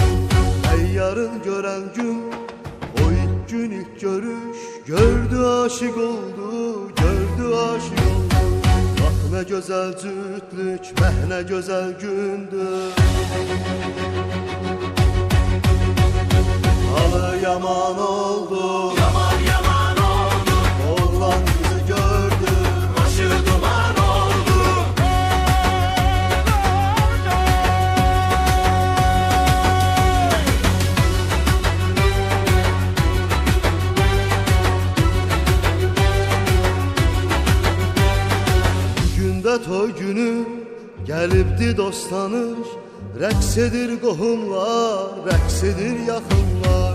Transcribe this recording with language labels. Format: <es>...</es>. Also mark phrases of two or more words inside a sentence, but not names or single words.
<tr>Ey yarın gören gün, o ilk gün ilk görüş, gördü aşık oldu, gördü aşık oldu. Bak ne güzel cütlük, meh ne güzel gündür. Halı yaman oldu, Yaman yaman oldu, oğlan kızı gördü, başı duman oldu.</tr> <az>Gündə toy günü gəlibdi dost tanış, rəqs edir qohumlar, rəqs edir yaxınlar.</az>